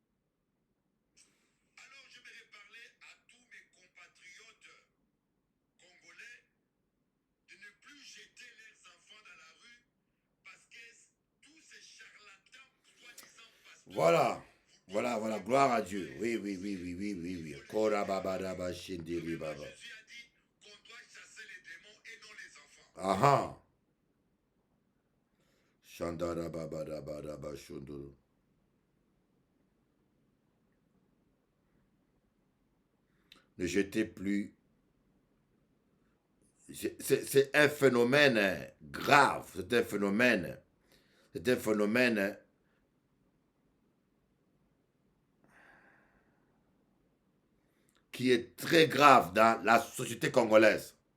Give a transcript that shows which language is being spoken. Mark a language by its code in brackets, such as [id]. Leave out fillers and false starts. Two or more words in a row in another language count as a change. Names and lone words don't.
[fr] Alors j'aimerais parler à tous mes compatriotes congolais de ne plus jeter leurs enfants dans la rue parce que tous ces charlatans, soi-disant pasteurs... Voilà, gloire à Dieu. Oui. Kora baba daba shindiri baba. Jésus a dit qu'on doit chasser les démons et non les enfants. Aha. Shandara baba daba daba shunduru. Ne jetez plus. C'est un phénomène grave. C'est un phénomène qui est très grave dans la société congolaise.